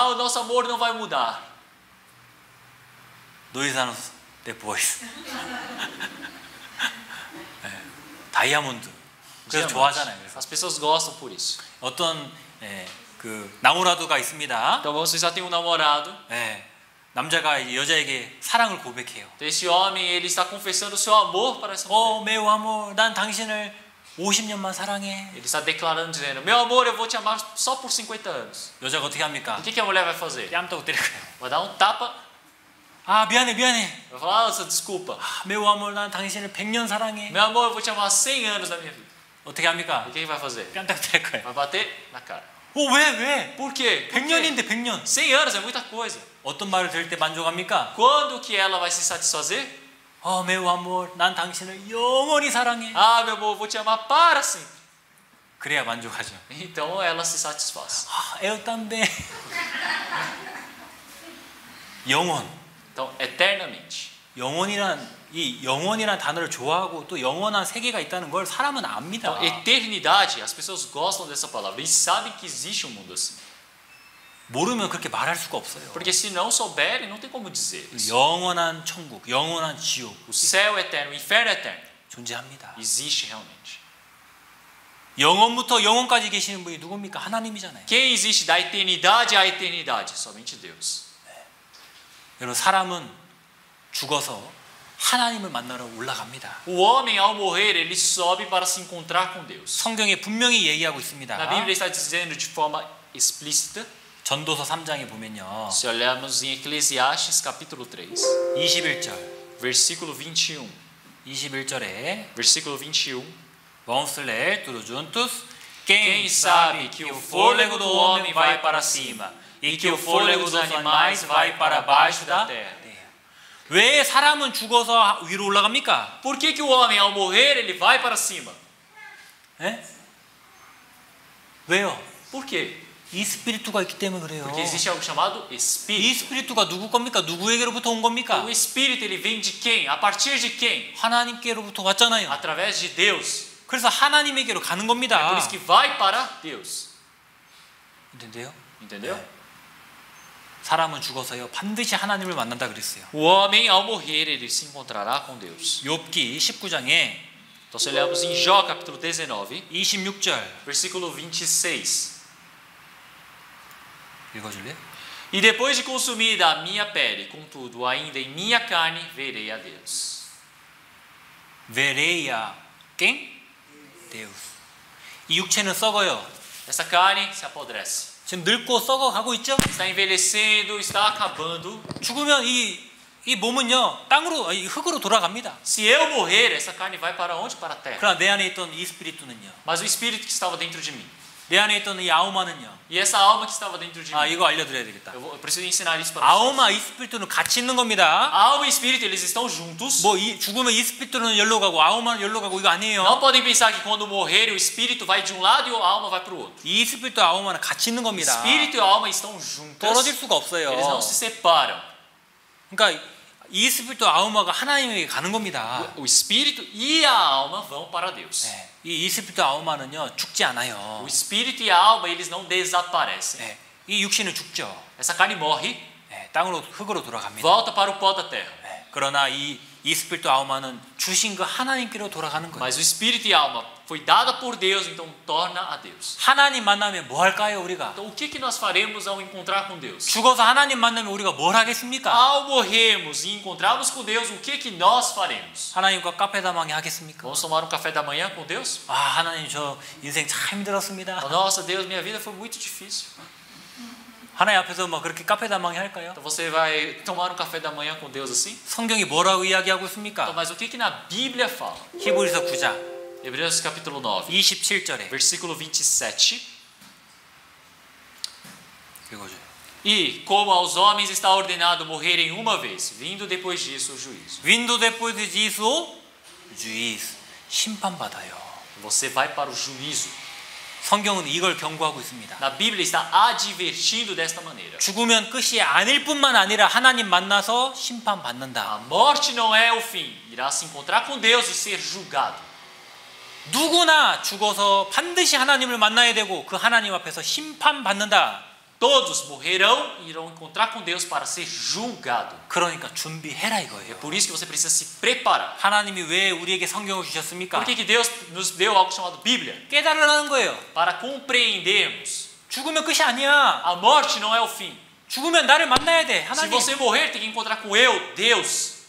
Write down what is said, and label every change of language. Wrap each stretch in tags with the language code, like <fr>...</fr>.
<pt>O nosso amor não vai mudar.</pt> <ko>노이사노 내 보이스. 다이아몬드. 그래서 좋아하잖아요. 그래서</ko> <pt>As pessoas gostam por isso.</pt> <ko>어떤 나무라두가 있습니다.</ko> <pt>Então você já tem um namorado.</pt> <ko>남자가 여자에게 사랑을 고백해요.</ko> <pt>Esse homem, ele está confessando o seu amor para essa mulher. meu amor,</pt> <ko>난 당신을 50년만 사랑해.</ko> <pt>Ele está declarando, dizendo, meu amor, eu vou te amar só por 50 anos.</pt> <ko>여자가 어떻게 합니까?</ko> <pt>O que a mulher vai fazer?</pt> <ko>뺨따고 때릴 거예요.</ko> <pt>Vai dar um tapa,</pt> <ko>미안해.</ko> <pt>vai falar, desculpa. meu amor,</pt> <ko>난 당신을 100년 사랑해.</ko> <pt>Meu amor, eu vou te amar 100 anos da minha vida.</pt> <ko>어떻게 합니까?</ko> <pt>E o que vai fazer?</pt> <ko>뺨따고 때릴 거예요.</ko> <pt>Vai bater na cara.</pt> <ko>왜?</ko> <pt>Por quê?</pt> <ko>100년인데 100년.</ko> <pt>100 anos é muita coisa.</pt> <ko>어떤 말을 들을 때 만족합니까?</ko> <pt>Quando que ela vai se satisfazer? meu amor,</pt> <ko>난 당신을 영원히 사랑해.</ko> <pt>Ah, meu amor, eu vou te amar para sempre.</pt> <ko>그래야 만족하죠.</ko> <pt>Então ela se satisfaz.</pt> <ko>에어땀배. 영원.</ko> <pt>Então, eternamente.</pt> <ko>영원이란 단어를 좋아하고 또 영원한 세계가 있다는 걸 사람은 압니다.</ko> <pt>Então, eternidade, as pessoas gostam dessa palavra. Eles sabem que existe um mundo assim.</pt> <ko>모르면 그렇게 말할 수가 없어요.</ko> <pt>Porque se não souberem, não tem como dizer isso.</pt> <ko>영원한 천국, 영원한 지옥,</ko> <pt>O céu eterno, o inferno eterno,</pt> <ko>존재합니다.</ko> <pt>existe realmente.</pt> <ko>영원부터 영원까지 계시는 분이 누굽니까? 하나님이잖아요.</ko> <pt>Quem existe da eternidade à eternidade? Somente Deus. 여러분, 사람은 죽어서 하나님을 만나러 올라갑니다. O homem, ao morrer, ele sobe para se encontrar com Deus. 성경에 분명히 얘기하고 있습니다. Na Bíblia está dizendo de forma explícita. 전도서 3장에 보면요. Se olharmos em Eclesiastes capítulo 3, 21절. versículo 21. 21절에 Versículo 21. Vamos ler tudo juntos. Quem sabe que o fôlego do homem vai para cima e que o fôlego dos animais vai para baixo da terra.</pt> <ko>왜 사람은 죽어서 위로 올라갑니까?</ko> <pt>Por que o homem, ao morrer, ele vai para cima?</pt> <ko>왜요?</ko> <pt>Por quê?</pt> <ko>이 스피리투가 있기 때문에 그래요.</ko> <pt>Porque existe algo chamado</pt> <ko>이</ko> <pt>espírito.</pt> <ko>스피리투가 누구 겁니까? 누구에게로부터 온 겁니까?</ko> <pt>O espírito, ele vem de quem? A partir de quem?</pt> <ko>하나님께로부터 왔잖아요.</ko> <pt>Através de Deus.</pt> <ko>그래서 하나님에게로 가는</ko> <pt>É</pt> <ko>겁니다.</ko> <pt>por isso que vai para Deus. entendeu? Entendeu?</pt> <ko>사람은 죽어서요 반드시 하나님을 만난다 그랬어요.</ko> <pt>O homem, ao morrer, ele se encontrará com Deus.</pt> <ko>욥기 19장에</ko> <pt>Então, se olharmos em Jó, capítulo 19,</pt> <ko>26절</ko> <pt>versículo 26.</pt> <ko>읽어줄래요?</ko> <pt>E depois de consumida a minha pele, contudo, ainda em minha carne, verei a Deus. Verei quem? Deus.</pt> <ko>이 육체는 썩어요.</ko> <pt>Essa carne se apodrece.</pt> <ko>지금 늙고 썩어가고 있죠?</ko> <pt>Está envelhecendo, está acabando.</pt> <ko>죽으면 이 몸은요 땅으로 흙으로 돌아갑니다.</ko> <pt>Se eu morrer, essa carne vai para onde? Para a terra.</pt> <ko>그러나 내 안에 있던 이 스피리트는요.</ko> <pt>Mas o espírito que estava dentro de mim,</pt> <ko>내 안에 있던 이 아우마는요.</ko> <pt>e essa alma que estava dentro de mim,</pt> <ko>이거 알려드려야 되겠다.</ko> <pt>eu preciso ensinar isso para vocês.</pt> <ko>아우마 이 스피리트는 같이 있는 겁니다.</ko> <pt>Alma e espírito, eles estão juntos.</pt> <ko>죽으면 이 스피리트는 열로 가고 아우마는 열로 가고 이거 아니에요.</ko> <pt>Não podem pensar que quando morrer o espírito vai de um lado e a alma vai para o outro.</pt> <ko>이 스피리트와 아우마는 같이 있는</ko> <pt>O</pt> <ko>겁니다.</ko> <pt>espírito e a alma estão juntas.</pt> <ko>떨어질 수가 없어요.</ko> <pt>Eles não se separam.</pt> <ko>그러니까 이 스피리트와 아우마가 하나님에게 가는 겁니다.</ko> <pt>O espírito e a alma vão para Deus.</pt> <ko>이 스피리트와 아우마는요 죽지 않아요.</ko> <pt>O espírito e a alma, eles não desaparecem.</pt> <ko>이 육신은 죽죠.</ko> <pt>Essa carne morre,</pt> <ko>땅으로 흙으로 돌아갑니다.</ko> <pt>volta para o pó da terra.</pt> <ko>그러나 이 스피리트와 아우마는 주신 그 하나님께로 돌아가는 거예요.</ko> <pt>Mas o espírito e a alma foi dada por Deus, então torna a Deus.</pt> <ko>하나님 만나면 뭐 할까요, 우리가?</ko> <pt>Então o que nós faremos ao encontrar com Deus?</pt> <ko>죽어서 하나님 만나면 우리가 뭘 하겠습니까?</ko> <pt>Ao morrermos e encontrarmos com Deus, o que nós faremos?</pt> <ko>하나님과 카페다방에 하겠습니까?</ko> <pt>Vamos tomar um café da manhã com Deus?</pt> <ko>하나님 저 인생 참 힘들었습니다.</ko> <pt>Nossa, Deus, minha vida foi muito difícil.</pt> <ko>하나님 앞에서 뭐 그렇게 카페다방에 할까요?</ko> <pt>Então você vai tomar um café da manhã com Deus assim?</pt> <ko>성경이 뭐라고 이야기하고</ko> <pt>Então,</pt> <ko>있습니까?</ko> <pt>mas o que na Bíblia fala?</pt> <ko>히브리서 9장</ko> <pt>Hebreus capítulo 9,</pt> <ko>27절에</ko> <pt>versículo 27.</pt> <ko>읽어줘요.</ko> <pt>E como aos homens está ordenado morrerem uma vez, vindo depois disso o juízo.</pt> <ko>윈도</ko> <pt>depois disso juízo</pt> <ko>심판받아요.</ko> <pt>Você vai para o juízo.</pt> <ko>성경은 이걸 경고하고 있습니다.</ko> <pt>Na Bíblia está advertindo desta maneira.</pt> <ko>죽으면 끝이 아닐 뿐만 아니라 하나님 만나서 심판받는다.</ko> <pt>A morte não é o fim, irá se encontrar com Deus e ser julgado.</pt> <ko>누구나 죽어서 반드시 하나님을 만나야 되고 그 하나님 앞에서 심판받는다.</ko> <pt>Todos morrerão e irão encontrar com Deus para ser julgado.</pt> <ko>그러니까 준비해라</ko> <pt>É</pt> <ko>이거예요.</ko> <pt>por isso que você precisa se preparar.</pt> <ko>하나님이 왜 우리에게 성경을 주셨습니까?</ko> <pt>Por que Deus nos deu algo chamado Bíblia?</pt> <ko>깨달으라는 거예요.</ko> <pt>Para compreendermos.</pt> <ko>죽으면 끝이 아니야.</ko> <pt>A morte não é o fim.</pt> <ko>죽으면 나를 만나야 돼.</ko> <pt>Se</pt> <ko>하나님.</ko> <pt>você morrer, tem que encontrar com eu, Deus.</pt>